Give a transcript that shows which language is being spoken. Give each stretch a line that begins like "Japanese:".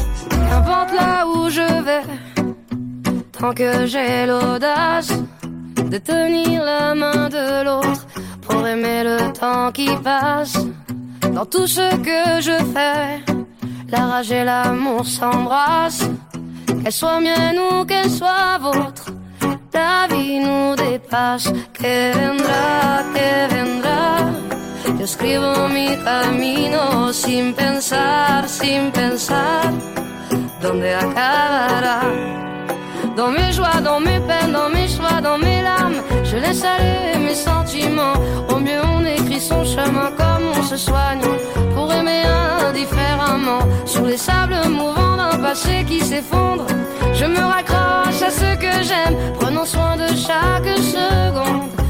French: N'importe là où je vais, tant que j'ai l'audace de tenir la main de l'autre pour aimer le temps qui passe. Dans tout ce que je fais, la rage et l'amour s'embrassent. Qu'elle soit mienne ou qu'elle soit vôtre, la vie nous dépasse.
Spanish: Que vendrá, que vendrá. Yo escribo mi camino sin pensar, sin pensar. ¿Dónde acabará?
French: Dans mes joies, dans mes peines, dans mes choix, dans mes larmes, je laisse aller mes sentiments. Au mieux on écrit son chemin comme on se soigne pour aimer indifféremment. Sous les sables mouvants d'un passé qui s'effondre, je me raccroche à ce que j'aime, prenant soin de chaque seconde.